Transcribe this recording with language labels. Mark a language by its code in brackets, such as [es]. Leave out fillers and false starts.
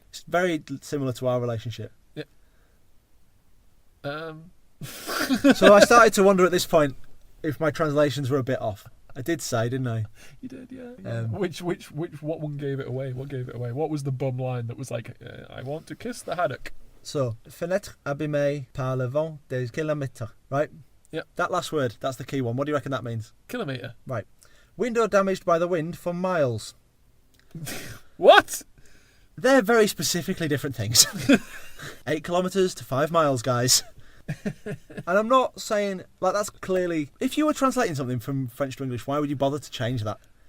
[en] It's very similar to our relationship. Yeah. So I started to wonder at this point if my translations were a bit off. I did say, didn't I? You did, yeah. What one gave it away? What gave it away? What was the bum line that was like, I want to kiss the haddock? [fr] So, fenêtre abîmée par le vent des kilomètres, [en] right? Yeah. That last word, that's the key one. What do you reckon that means? Kilometre. Right. Window damaged by the wind for miles. What? They're very specifically different things. 8 kilometres to 5 miles, guys. And I'm not saying that's clearly, if you were translating something from French to English, why would you bother to change that?